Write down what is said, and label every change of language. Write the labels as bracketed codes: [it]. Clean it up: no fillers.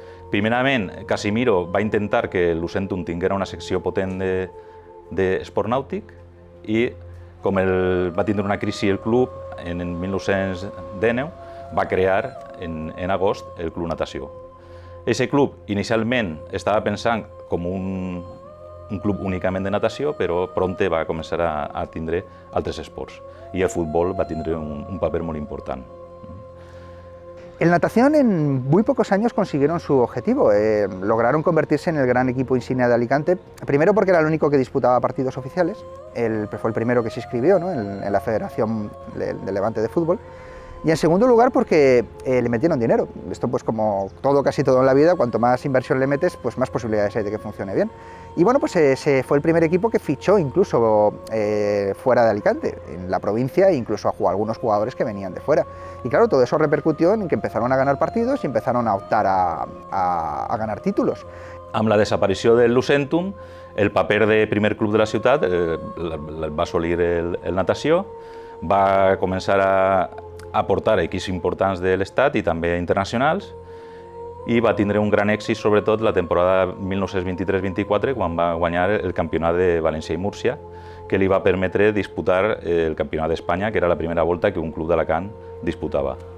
[ca] Primerament, Casimiro va intentar que el Lucentum tinguera una secció potent d'esport nàutic i, com va tindre una crisi el club, en 1919 va crear en agost el Club Natació. Aquest club inicialment estava pensant com un club únicament de natació, però prompte va començar a tindre altres esports i el futbol va tindre un paper molt important. [es] El natación en muy pocos años consiguieron su objetivo, lograron convertirse en el gran equipo insignia de Alicante, primero porque era el único que disputaba partidos oficiales, fue el primero que se inscribió, ¿no?, en la Federación de Levante de Fútbol, y en segundo lugar porque le metieron dinero. Esto pues como casi todo en la vida, cuanto más inversión le metes, pues más posibilidades hay de que funcione bien. Y bueno, pues fue el primer equipo que fichó incluso fuera de Alicante, en la provincia, e incluso a algunos jugadores que venían de fuera. Y claro, todo eso repercutió en que empezaron a ganar partidos y empezaron a optar a ganar títulos. [ca] Amb la desaparició del Lucentum, el paper de primer club de la ciutat va assolir el natació, va començar a portar equips importants de l'Estat i també internacionals i va tindre un gran èxit, sobretot la temporada 1923-24, quan va guanyar el campionat de València i Múrcia, que li va permetre disputar el campionat d'Espanya, que era la primera volta que un club d'Alacant disputava.